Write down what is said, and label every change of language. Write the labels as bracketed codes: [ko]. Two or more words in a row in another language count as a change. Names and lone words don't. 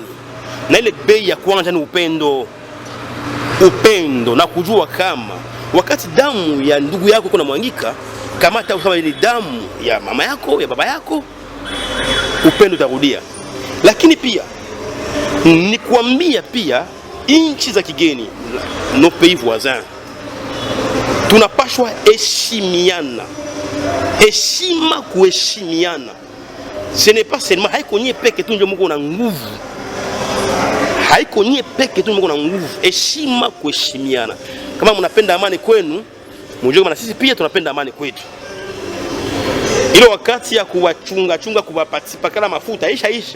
[sw] Na ile bei ya kwanza ni upendo. Upendo na kujua kama wakati damu ya ndugu yako kuna mwangika, kama hata kama ile damu ya mama yako, ya baba yako, upendo utarudia. Lakini pia Ni kuambia pia nchi za kigeni, [fr] nos pays voisins, [sw] tunapashwa heshimiana. Heshima kuheshimiana. [fr] Ce n'est pas seulement [sw] haiko nye peke tu ndio mko na nguvu. Haiko nye peke tu mko na nguvu. Heshima kuheshimiana. Kama mnapenda amani kwenu, mjue kama sisi pia tunapenda amani kwetu. Ile wakati ya kuwachunga kuwapatia kala mafuta isha.